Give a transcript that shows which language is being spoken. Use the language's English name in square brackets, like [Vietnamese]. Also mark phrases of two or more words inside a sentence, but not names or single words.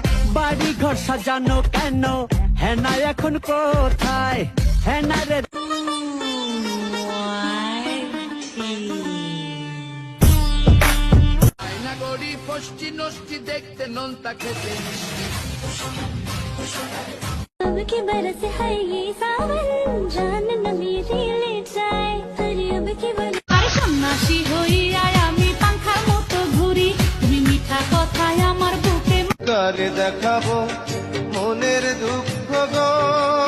[Bangla] বাড়ি ঘর সাজানো কেন, হেনা এখন কোথায়, হেনা রে। আয়না গড়ি ফষ্টি নষ্টি দেখতে নোনতা খেতে মিষ্টি। [Hindi] अब की बरस है ये सावन, जान न मेरी ले जाए, अरे अब की बरस। [Bangla] আরে সন্ন্যাসী হইয়া আমি পাংখার মতো ঘুরি, তুমি মিঠা কথায় আমার বুকে কারে দেখাবো মনের দুঃখ গো।